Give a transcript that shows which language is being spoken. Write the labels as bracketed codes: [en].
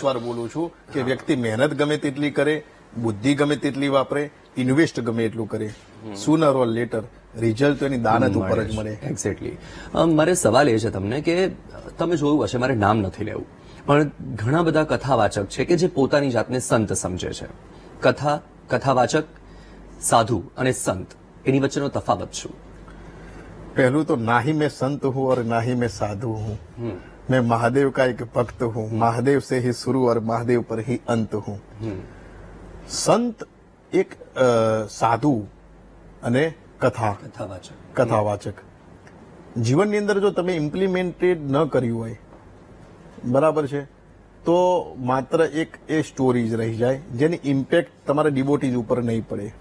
[gu] 10 વાર બોલું છું કે વ્યક્તિ મહેનત ગમે તેટલી કરે, બુદ્ધિ ગમે તેટલી વાપરે, ઇન્વેસ્ટ ગમે એટલું કરે, [en] sooner or later [gu] રિઝલ્ટ એની દાનત ઉપર જ મળે. એક્ઝેક્ટલી. મારે સવાલ એ છે તમને કે તમે જોયું હશે, મારે નામ નથી લેવું, પણ ઘણા બધા કથાવાચક છે કે જે પોતાની જાતને સંત સમજે છે. કથાવાચક, સાધુ અને સંત, એની વચ્ચેનો તફાવત શું? [hi] पहलू तो ना ही मैं संत हूँ और ना ही मैं साधु हूँ. मैं महादेव का एक भक्त हूँ. महादेव से ही शुरू और महादेव पर ही अंत हूँ. [gu] संत એક સાધુ અને કથાવાચક જીવનની અંદર જો તમે ઇમ્પ્લિમેન્ટેડ ન કર્યું હોય, બરાબર છે, તો માત્ર એક એ સ્ટોરી જ રહી જાય જેની ઇમ્પેક્ટ તમારા ડિવોટીઝ ઉપર નહીં પડે.